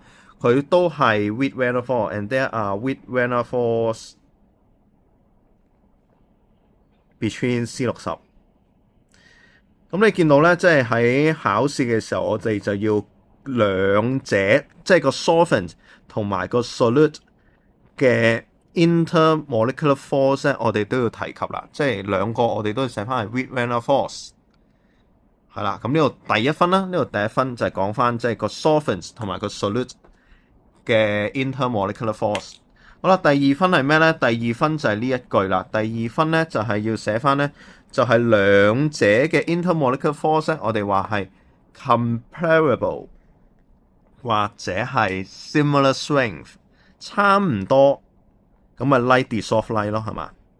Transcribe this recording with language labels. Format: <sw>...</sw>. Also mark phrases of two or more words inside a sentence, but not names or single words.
<yue>佢都係</yue> <en>weak van der Waals，and there are weak van der Waals between C60。</en> <yue>咁你見到咧，即係喺考試嘅時候，我哋就要兩者，即係個 solvent 同埋個 solute 嘅</yue> <en>intermolecular force</en> <yue>咧，我哋都要提及啦。即係兩個我哋都要寫翻係</yue> <en>weak van der Waals。</en> <yue>係啦，咁呢度第一分啦，呢度第一分就係講翻即係個 solvent 同埋個 solute 嘅</yue> <en>intermolecular force。</en> <yue>好啦，第二分係咩咧？第二分就係呢一句啦。第二分咧就係要寫翻咧，就係兩者嘅</yue> <en>intermolecular force</en> <yue>咧，我哋話係 comparable 或者係</yue> <en>similar strength，</en> <yue>差唔多咁咪</yue> <en>light dissolved light</en> <yue>咯，係嘛？</yue>